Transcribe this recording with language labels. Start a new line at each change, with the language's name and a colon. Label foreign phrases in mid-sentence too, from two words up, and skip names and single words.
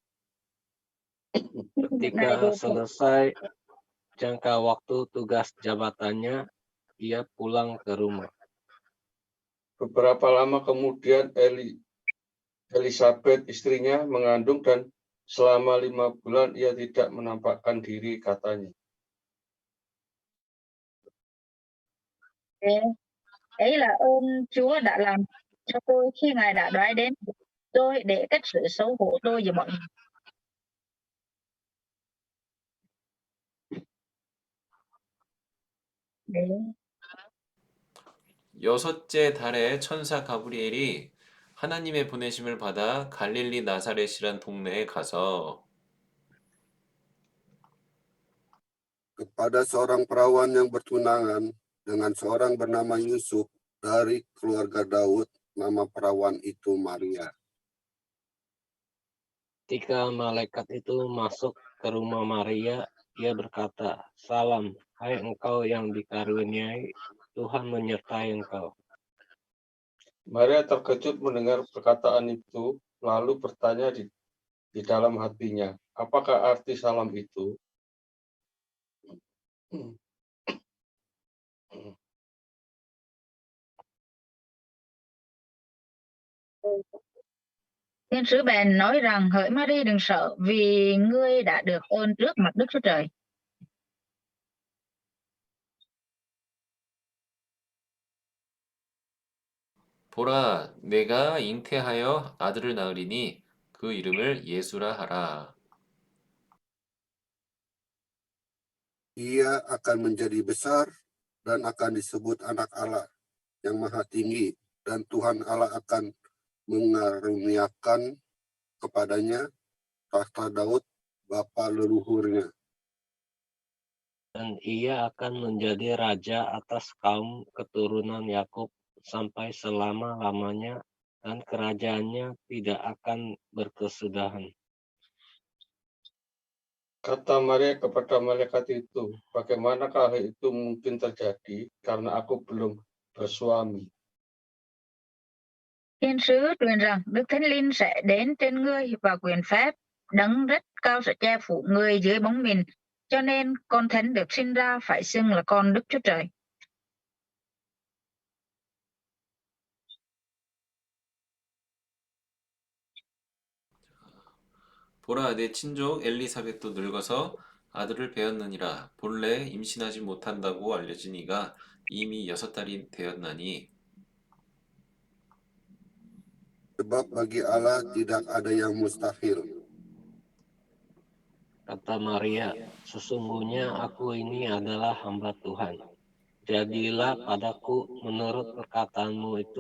Indonesian: Ketika selesai jangka waktu tugas jabatannya, ia pulang ke rumah. Beberapa lama kemudian Elizabeth istrinya mengandung dan selama 5 bulan ia tidak menampakkan diri, katanya.
Vietnamese: Ấy là ơn Chúa đã làm cho tôi khi Ngài đã đoái đến tôi để cách sự xấu hổ tôi và mọi người.
Korean: 네. 여섯째 달에 천사 가브리엘이 하나님의 보내심을 받아 갈릴리 나사렛이란 동네에 가서
Indonesian: Kepada seorang perawan yang bertunangan dengan seorang bernama Yusuf dari keluarga Daud, nama perawan itu Maria. Ketika malaikat itu masuk ke rumah Maria, ia berkata, "Salam, hai engkau yang dikaruniai, Tuhan menyertai engkau." Maria terkejut mendengar perkataan itu, lalu bertanya di dalam hatinya, apakah arti salam itu?
Vietnamese: Thiên sứ bèn nói rằng hỡi Mary đừng sợ vì ngươi đã được ơn trước mặt Đức Chúa Trời.
Korean: 보라, 내가 잉태하여 아들을 낳으리니 그 이름을 예수라 하라.
Indonesian: Ia akan menjadi besar dan akan disebut anak Allah yang maha tinggi, dan Tuhan Allah akan mengaruniakan kepadanya tahta Daud bapa leluhurnya. Dan ia akan menjadi raja atas kaum keturunan Yakub sampai selama-lamanya, dan kerajaannya tidak akan berkesudahan. Kata Maria kepada malaikat itu, bagaimanakah hal itu mungkin terjadi karena aku belum bersuami?
Vietnamese: Thiên sứ truyền rằng Đức Thánh Linh sẽ đến trên ngươi và quyền phép đấng rất cao sẽ che phủ ngươi dưới bóng mìn, cho nên con thánh được sinh ra phải xưng là con Đức Chúa Trời.
Korean: 보라, 내 친족 엘리사벳도 늙어서 아들을 배었느니라. 본래 임신하지 못한다고 알려진 이가 이미 6달이 되었나니
Indonesian: Sebab bagi Allah tidak ada yang mustahil. Kata Maria, "Sesungguhnya aku ini adalah hamba Tuhan. Jadilah padaku menurut perkataanmu itu."